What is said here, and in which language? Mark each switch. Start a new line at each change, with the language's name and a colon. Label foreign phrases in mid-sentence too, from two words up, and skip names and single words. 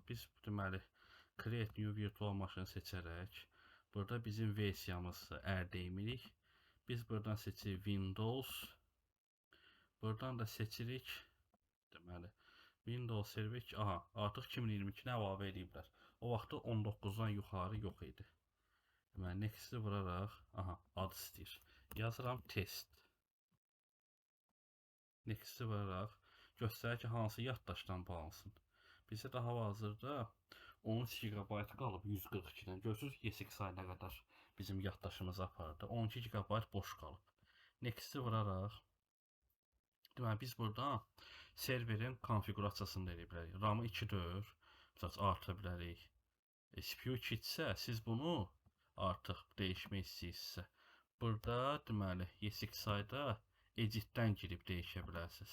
Azerbaijani: Biz deməli
English: Create New Virtual Machine
Azerbaijani: seçərək, burada bizim versiyamızı ərdəyimirik. Biz buradan seçirik Windows. Buradan da seçirik. Deməli Windows Server 2. Artıq 2022-ni əlavə ediblər. O vaxtda 19-dan yuxarı yox idi. Deməli next-i vuraraq, ad istəyir. Yazıram test. Next-i vuraraq göstərir ki, hansı yaddaşdan bağlansın. Bizə də hal-hazırda 13 GB qalıb 142-dən. Görürsünüz ESXi nə qədər bizim yaddaşımızı apardı. 12 GB boş qalıb. Next-i vuraraq, deməli biz buradan serverin konfigurasiyasını da edə bilərik. RAM-ı 2-dür, artıra bilərik. CPU 2-dirsə, siz bunu artıq dəyişmək istəyirsinizsə, burada deməli ESXi-da editdən girib dəyişə bilərsiniz.